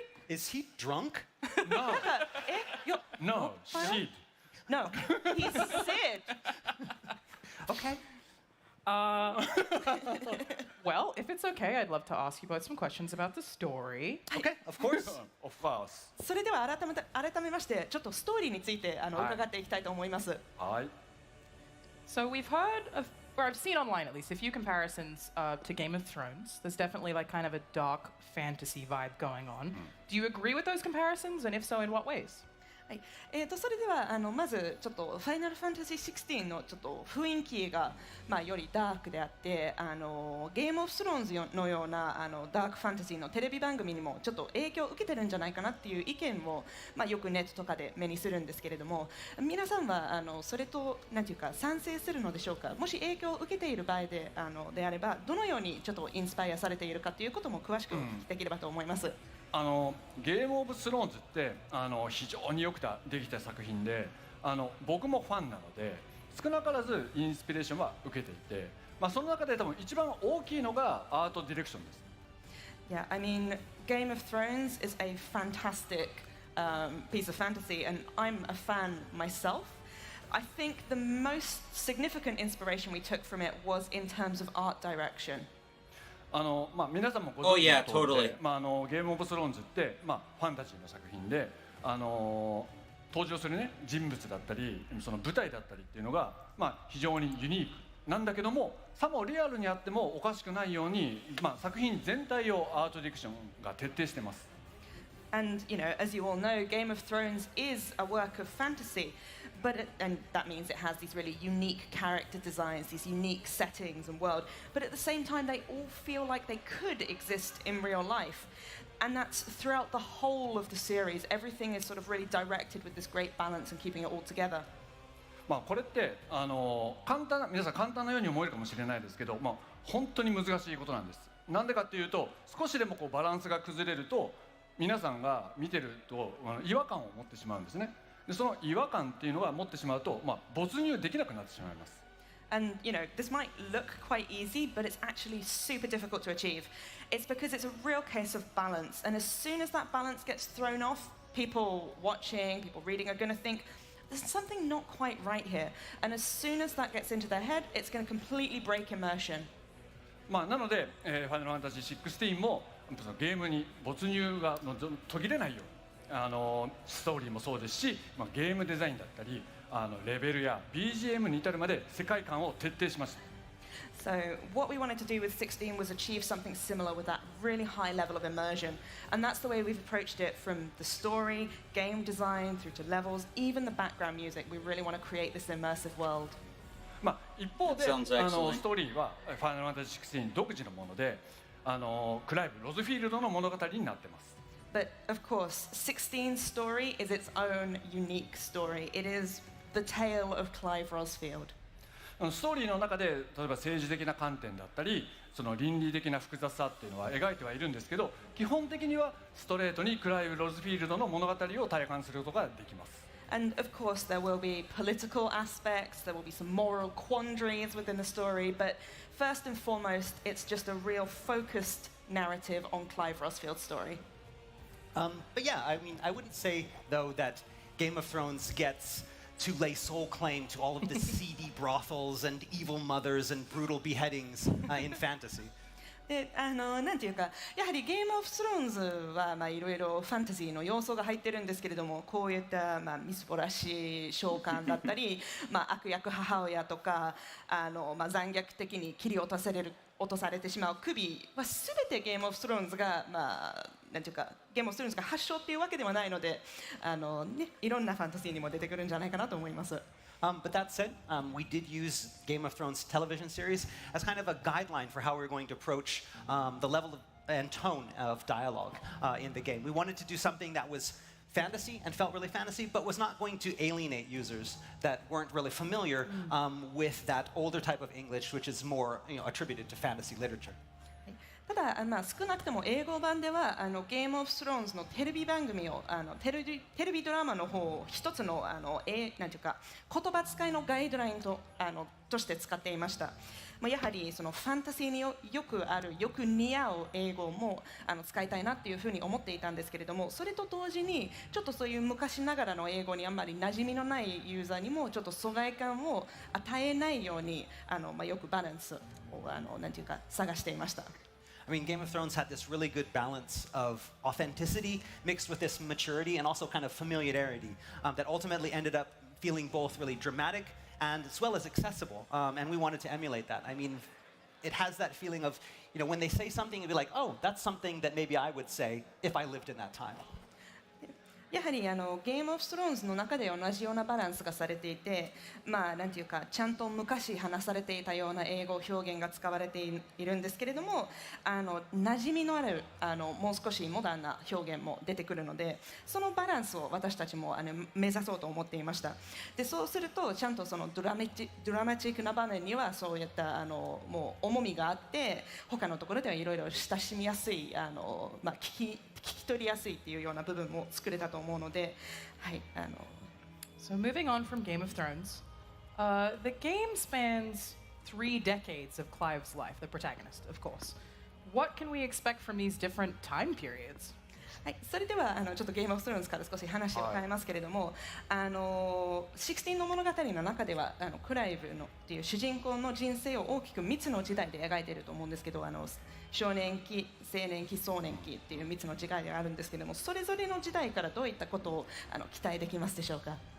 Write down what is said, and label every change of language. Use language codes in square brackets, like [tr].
[en] Is he drunk? No, よ no, Sid. No, he's Sid. Okay. Well, if it's okay, I'd love to ask you both some questions about the story. Okay, of course. Of course. [ja] それでは改めましてちょっとストーリーについて伺っていきたいと思います。はい。 [en] So we've heard or I've seen online at least, a few comparisons to Game of Thrones. There's definitely like kind of a dark fantasy vibe going on. Do you agree with those comparisons, and if so, in what ways? [ja] はい、それではまずちょっとファイナルファンタジー16のちょっと雰囲気が、よりダークであってゲームオブスローンズのようなダークファンタジーのテレビ番組にもちょっと影響を受けてるんじゃないかなっていう意見を、よくネットとかで目にするんですけれども皆さんはそれとなんていうか賛成するのでしょうかもし影響を受けている場合であればどのようにちょっとインスパイアされているかということも詳しくできればと思います。ゲームオブスローンズって非常によくできた作品で僕もファンなので少なからずインスピレーションは受けていて、その中で多分一番大きいのがアートディレクションです。 [en] Yeah, I mean, Game of Thrones is a fantastic piece of fantasy, and I'm a fan myself. I think the most significant inspiration we took from it was in terms of art direction. [ja] 皆さんもご存知の通りで、ゲームオブスローンズって、ファンタジーの作品で、登場する、人物だったりその舞台だったりっていうのが、非常にユニークなんだけどもさもリアルにあってもおかしくないように、作品全体をアートディレクションが徹底してます。 [en] And, as you all know, Game of Thrones is a work of fantasy, and that means it has these really unique character designs, these unique settings and world, but at the same time they all feel like they could exist in real life. And that's throughout the whole of the series. Everything is sort of really directed with this great balance and keeping it all together. [ja] これって皆さん簡単なように思えるかもしれないですけど、本当に難しいことなんです。なんでかっていうと少しでもバランスが崩れると皆さんが見てると違和感を持ってしまうんですね。でその違和感っていうのが持ってしまうと、没入できなくなってしまいます。 [en] And, this might look quite easy, but it's actually super difficult to achieve. It's because it's a real case of balance. And as soon as that balance gets thrown off, people watching, people reading are going to think, there's something not quite right here. And as soon as that gets into their head, it's going to completely break immersion. [ja] なので、ファイナルファンタジー16もゲームに没入が途切れないようにストーリーもそうですし、ゲームデザインだったりレベルや BGM に至るまで世界観を徹底しました。 [en] So what we wanted to do with 16 was achieve something similar with that really high level of immersion. And that's the way we've approached it from the story, game design, through to levels, even the background music. We really want to create this immersive world. [ja] 一方でストーリーはファイナルファンタジー16独自のものでクライブ・ロズフィールドの物語になってます。 [en] But of course, 16's story is its own unique story. It is the tale of Clive Rosfield. [ja] ストーリーの中で例えば政治的な観点だったりその倫理的な複雑さっていうのは描いてはいるんですけど基本的にはストレートにクライブ・ロズフィールドの物語を体感することができます。 [en] And of course, there will be political aspects, there will be some moral quandaries within the story, but first and foremost, it's just a real focused narrative on Clive Rosfield's story. But yeah, I mean, I wouldn't say, though, that Game of Thrones gets to lay sole claim to all of the seedy brothels and evil mothers and brutal beheadings in fantasy. [ja] でなんていうかやはりゲームオブスローンズはいろいろファンタジーの要素が入ってるんですけれどもこういった、みすぼらしい召喚だったり、悪役母親とか残虐的に切り落とされてしまう首は全てゲームオブスローンズがなんていうかゲームオブスローンズが発祥っていうわけではないのでいろんなファンタジーにも出てくるんじゃないかなと思います。 [en] But that said, we did use Game of Thrones television series as kind of a guideline for how we were going to approach the level and tone of dialogue in the game. We wanted to do something that was fantasy and felt really fantasy, but was not going to alienate users that weren't really familiar with that older type of English, which is more attributed to fantasy literature. [ja] ただ、少なくとも英語版ではゲームオブスローンズのテレビ番組をテレビドラマの方を一つのなんていうか言葉遣いのガイドラインとして使っていました。やはりそのファンタジーによくあるよく似合う英語も使いたいなっていうふうに思っていたんですけれどもそれと同時にちょっとそういう昔ながらの英語にあんまり馴染みのないユーザーにもちょっと疎外感を与えないようによくバランスをなんていうか探していました。 [en] I mean, Game of Thrones had this really good balance of authenticity mixed with this maturity and also kind of familiarity that ultimately ended up feeling both really dramatic and as well as accessible. And we wanted to emulate that. I mean, it has that feeling of, when they say something, you'd be like, oh, that's something that maybe I would say if I lived in that time. [ja] やはりゲームオブスローンズの中で同じようなバランスがされていて、なんていうかちゃんと昔話されていたような英語表現が使われているんですけれども、馴染みのあるもう少しモダンな表現も出てくるので、そのバランスを私たちも目指そうと思っていました。でそうするとちゃんとそのドラマチックな場面にはそういったもう重みがあって、他のところではいろいろ親しみやすい聞き取りやすいっていうような部分も作れたと思うので、はい、 [en] So moving on from Game of Thrones, the game spans 3 decades of Clive's life, the protagonist, of course. What can we expect from these different time periods? [ja] はい、それではちょっとゲームオブスローンズから少し話を変えますけれども、XVI の物語の中ではクライブのっていう主人公の人生を大きく3つの時代で描いていると思うんですけど、少年期、青年期、壮年期っていう3つの時代があるんですけれども、それぞれの時代からどういったことを期待できますでしょうか。